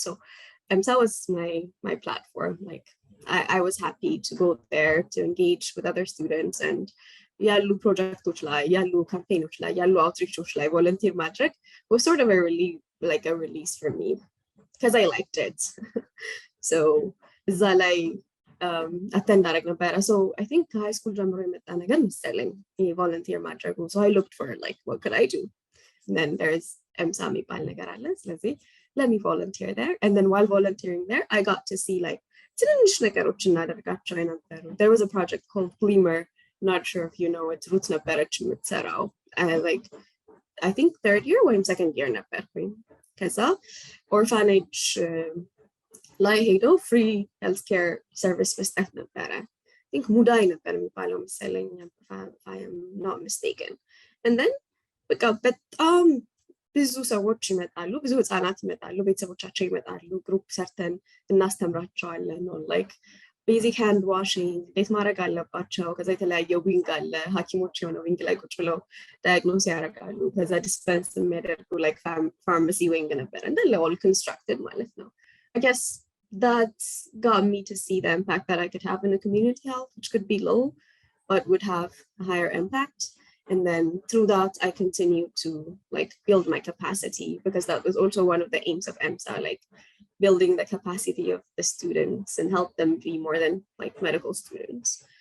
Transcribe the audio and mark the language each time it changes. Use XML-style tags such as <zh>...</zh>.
<en>So that was my platform. Like I was happy to go there to engage with other students and</en> <am>ያሉ ፕሮጀክቶች ላይ ያሉ ካምፔኖች ላይ ያሉ አውትሪቾች ላይ</am> <en>volunteer ማድረግ was sort of a release for me because I liked it.</en> <am>So እዛ ላይ attend አደረግ ነበረ. So I think high school ጀምሮ የመጣ ነገር መሰለኝ ይሄ volunteer ማድረጉ.</am> <en>So I looked for like what could I do, and then there's MSA</en> <am>የሚባል ነገር አለ። ስለዚህ</am> <en>let me volunteer there, and then while volunteering there I got to see like</en> <am>ትንንሽ ነገሮች እናደርጋቸው የነበሩ.</am> <en>There was a project called Gleamer, not sure if you know it.</en> <am>ሩት ነበረች የምትሰራው</am> <en>like I think 3rd year or 2nd year</en> <am>ነበርኩኝ። ከዛ ኦርፋኔጅ ላይ ሄዶ ፍሪ ሄልት ኬር ሰርቪስ መስጠት ነበረ።</am> <en>I think</en> <am>ሙዳይ ነበር የሚባለው መሰለኝ</am> <en>if I am not mistaken.</en> <am>And then በቃ በጣም ብዙ ሰዎች ይመጣሉ፣ ብዙ ህፃናት ይመጣሉ፣ ቤተሰቦቻቸው ይመጣሉ። ግሩፕ ሰርተን እናስተምራቸዋለን</am> <en>on like basic hand washing,</en> <am>እንዴት ማድረግ አለባቸው። ከዛ የተለያየ ዊንግ አለ፣ ሐኪሞች የሆነ ዊንግ ላይ ቁጭ ብለው ዳያግኖስ ያደርጋሉ። ከዛ ዲስፐንስ የሚያደርጉ like pharmacy ዊንግ ነበር እንዳለ</am> <en>all constructed</en> <am>ማለት ነው.</am> <en>I guess that got me to see the impact that I could have in a community health, which could be low but would have a higher impact. And then through that I continued to like build my capacity, because that was also one of the aims of MSA, like building the capacity of the students and help them be more than like medical students.</en>